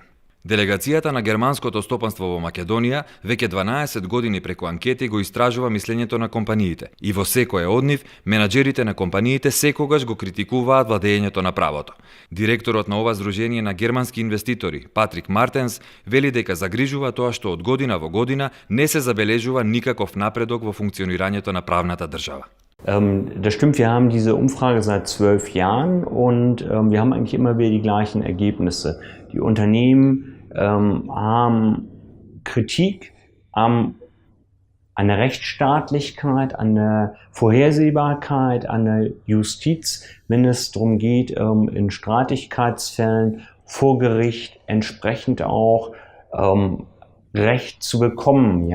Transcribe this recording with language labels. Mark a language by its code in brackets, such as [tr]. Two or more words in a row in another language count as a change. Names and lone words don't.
[mk] Делегацијата на германското стопанство во Македонија веќе 12 години преку анкети го истражува мислењето на компаниите и во секоја од нив менаџерите на компаниите секогаш го критикуваат владењето на правото. Директорот на ова здружение на германски инвеститори, Патрик Мартенс, вели дека загрижува тоа што од година во година не се забележува никаков напредок во функционирањето на правната држава. [de] Das stimmt, wir haben diese Umfrage seit 12 Jahren und wir haben eigentlich immer wieder die gleichen Ergebnisse. Die Unternehmen haben Kritik an der Rechtsstaatlichkeit, an der Vorhersehbarkeit, an der Justiz, wenn es darum geht, in Streitigkeitsfällen vor Gericht entsprechend auch Recht zu bekommen.